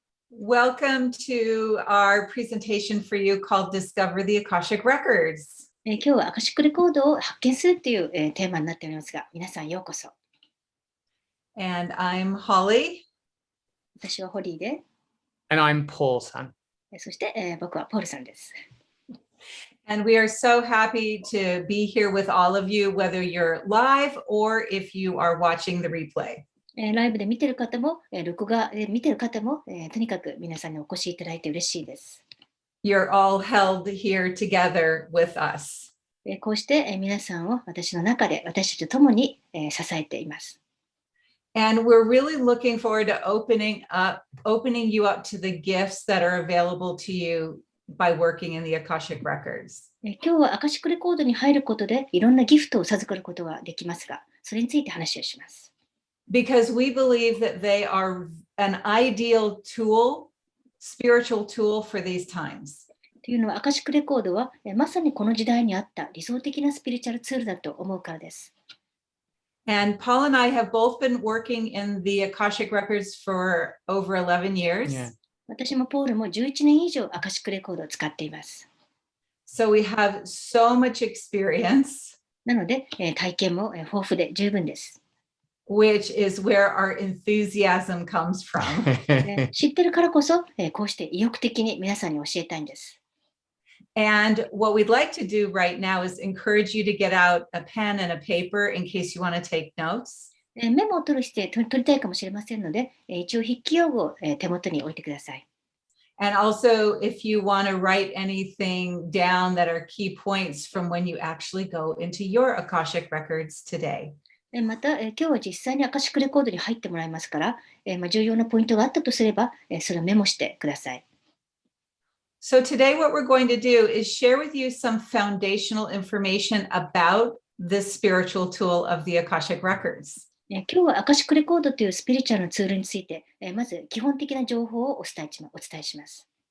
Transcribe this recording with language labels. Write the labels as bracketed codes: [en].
[en] Welcome to our presentation for you called Discover the Akashic Records. [ja] 今日はアカシックレコードを発見するという、テーマになっておりますが、皆さんようこそ。 [en] And I'm Holly. [ja] 私はホリーで、 [en] And I'm Paul さん。 [ja] そして、僕はポールさんです。 [en] And we are so happy to be here with all of you, whether you're live or if you are watching the replay. [ja] ライブで見てる方も、録画で見てる方も、とにかく皆さんにお越しいただいて嬉しいです。 [en] You're all held here together with us. [ja] こうして、皆さんを私の中で私たちと共に、支えています。 [en] And we're really looking forward to opening you up to the gifts that are available to you by working in the Akashic Records. [ja] 今日はアカシックレコードに入ることでいろんなギフトを授かることができますが、それについて話をします。 [en] Because we believe that they are an ideal tool, spiritual tool for these times. [ja] というのはアカシックレコードはまさにこの時代にあった理想的なスピリチュアルツールだと思うからです。 [en] And Paul and I have both been working in the Akashic Records for over 11 years. Yeah. [ja] 私もポールも11年以上アカシックレコードを使っています。 [en] So we have so much experience. [ja] なので、体験も豊富で十分です。 [en] Which is where our enthusiasm comes from. [ja] 知ってるからこそ、こうして意欲的に皆さんに教えたいんです。 [en] And what we'd like to do right now is encourage you to get out a pen and a paper in case you want to take notes. [ja] メモを取りたいかもしれませんので、一応筆記用具を手元に置いてください。 [en] And also, if you want to write anything down that are key points from when you actually go into your Akashic Records today. [ja] また、今日は実際にアカシックレコードに入ってもらいますから、重要なポイントがあったとすれば、それをメモしてください。 [en] So today what we're going to do is share with you some foundational information about this spiritual tool of the Akashic Records. [ja] 今日はアカシックレコードというスピリチュアルのツールについて、まず基本的な情報をお伝えします。